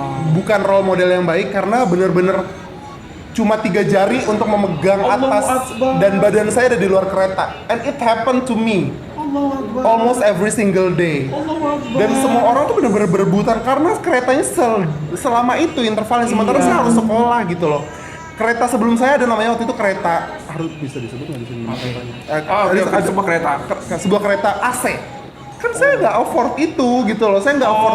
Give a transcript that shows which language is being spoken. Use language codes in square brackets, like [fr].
[id] Bukan role model yang baik karena bener-bener cuma 3 jari untuk memegang [ar] Allahu [id] atas [ar] Akbar. [id] dan badan saya ada di luar kereta. [en] And it happened to me almost every single day. [id] Dan semua orang tuh bener-bener berebutan karena keretanya selama itu intervalnya. Sementara saya harus sekolah gitu loh. Kereta sebelum saya ada namanya waktu itu kereta, harus bisa disebut nggak di sini? Ada sebuah kereta. Sebuah kereta AC. Kan saya nggak afford itu gitu loh. Saya nggak afford